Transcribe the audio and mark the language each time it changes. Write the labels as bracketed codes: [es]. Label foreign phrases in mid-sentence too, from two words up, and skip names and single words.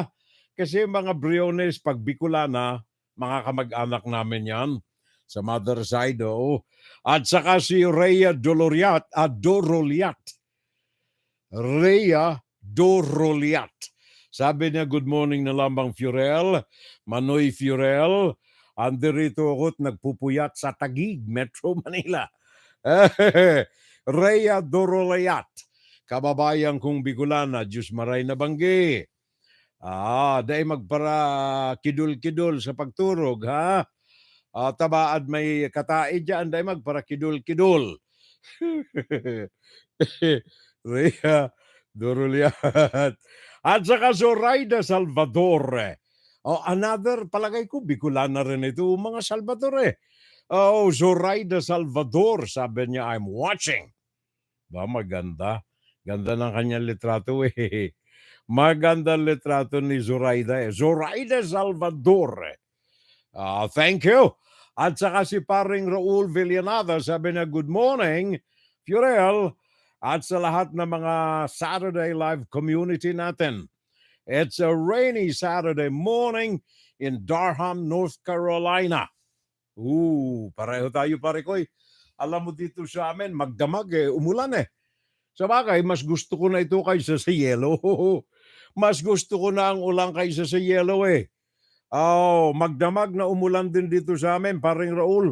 [tl] Kasi mga Briones, pag Bicolana, mga kamag-anak namin yan sa [en] mother side. [tl] At saka si Rhea Doroliat. Rhea Doroliat. Sabi niya, [en] good morning [tl] na lambang Furel. Manoy Furel. Andirito ako't nagpupuyat sa Taguig, Metro Manila. Rhea Doroliat. Kababayan kong Bicolana, [bik] Diyos maray na banggi. Dahil magpara kidul-kidul sa pagturog, ha? Tabaad may kataid dyan, dahil magpara kidul-kidul. [tl] Rhea Doroliat. At saka Zoraida Salvador. Another, palagay ko, Bicolana rin ito, mga Salvador Zoraida Salvador, sabi niya, [en] I'm watching. [tl] Maganda. Ganda ng kanyang litrato Maganda litrato ni Zoraida Zoraida Salvador. [en] Thank you. [tl] At saka si paring Raul Villanada, sabi niya, [en] good morning, [tl] Furel, at sa lahat ng mga Saturday Live community natin. [en] It's a rainy Saturday morning in Durham, North Carolina. [tl] Pareho tayo pare ko. Alam mo dito sa amin, magdamag umulan Sa bagay, mas gusto ko na ito kaysa sa yellow. Mas gusto ko na ang ulan kaysa sa yellow magdamag na umulan din dito sa amin, paring Raul.